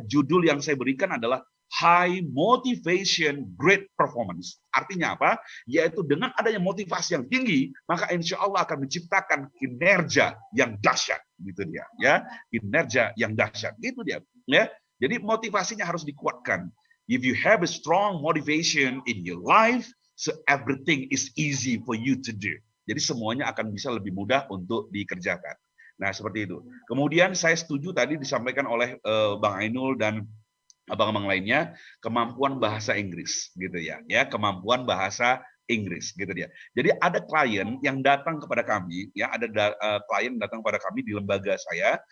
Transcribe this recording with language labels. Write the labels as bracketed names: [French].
[Indonesian] Judul yang saya berikan adalah High Motivation Great Performance. Artinya apa? Yaitu dengan adanya motivasi yang tinggi, maka insya Allah akan menciptakan kinerja yang dahsyat, gitu dia, ya. Kinerja yang dahsyat, gitu dia, ya. Jadi motivasinya harus dikuatkan. [English] If you have a strong motivation in your life, so everything is easy for you to do. [Indonesian] Jadi semuanya akan bisa lebih mudah untuk dikerjakan. Nah, seperti itu. Kemudian saya setuju tadi disampaikan oleh Bang Ainul dan abang-abang lainnya, kemampuan bahasa Inggris gitu ya. Ya, kemampuan bahasa Inggris gitu dia. Jadi ada klien yang datang kepada kami, ya, ada klien datang kepada kami di lembaga saya.